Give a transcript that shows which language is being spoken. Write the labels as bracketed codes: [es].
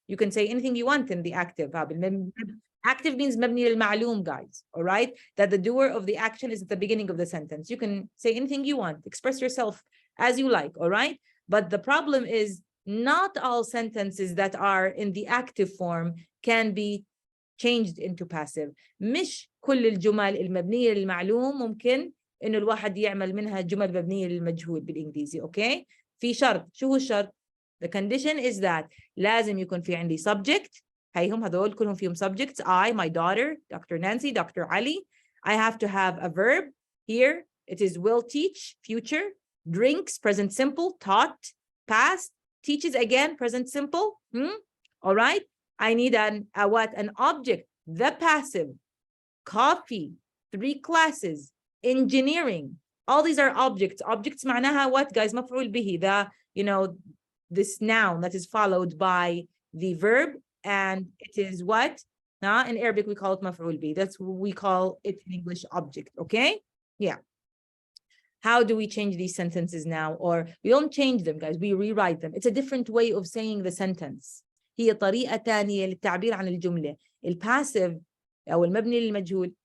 [en] You can say anything you want in the active. Active means mabni al-ma'loom, guys, all right? That the doer of the action is at the beginning of the sentence. You can say anything you want, express yourself as you like, all right? But the problem is not all sentences that are in the active form can be changed into passive. [ar] مش كل الجمل المبنية للمعلوم ممكن إنه الواحد يعمل منها جمل مبنية للمجهول بالإنجليزي، [en] okay؟ [ar] في شرط، شو هو الشرط؟ [en] The condition is that [ar] لازم يكون في عندي subject. هيهم هذول كلهم فيهم subjects. [en] I, my daughter, Dr. Nancy, Dr. Ali. I have to have a verb here. It is will teach, future. Drinks, present simple. Taught, past. Teaches again, present simple. All right. I need an object. The passive, coffee, 3 classes, engineering. All these are objects. Objects [ar] معناها [en] what, guys? [ar] مفعول به. [en] This noun that is followed by the verb, and it is what? In Arabic, we call it مفعول به. That's what we call it in English, object. Okay? Yeah. How do we change these sentences now? Or we don't change them, guys. We rewrite them. It's a different way of saying the sentence. [ar] هي طريقة تانية للتعبير عن الجملة. الباسيف أو المبني للمجهول.